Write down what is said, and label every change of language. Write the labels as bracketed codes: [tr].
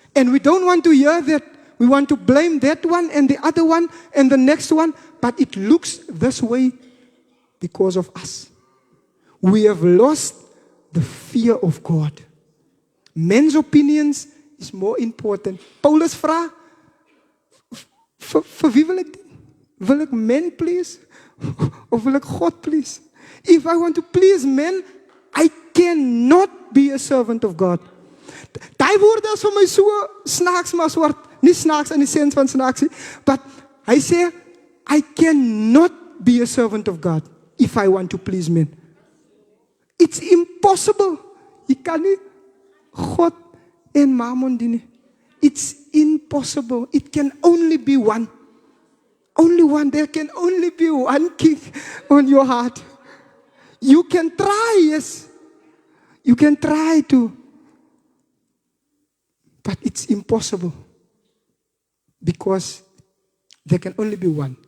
[en] And we don't want to hear that. We want to blame that one and the other one and the next one. But it looks this way because of us. We have lost the fear of God. Men's opinions is more important. [af] Paulus vra, vir wie wil ek dien? Wil ek [en] men please? [af] Of wil ek God please? [en] If I want to please men, I cannot be a servant of God. [af] Die woorde is vir my so snaaks maar swart. Nie snaaks in die sin van snaaks nie. [en] But [af] hy sê, [en] I cannot be a servant of God if I want to please men. It's impossible. [af] Jy kan nie God en mammon dien nie. [en] It's impossible. It can only be one. Only one. There can only be one king on your heart. You can try, yes. You can try to. But it's impossible. Because there can only be one.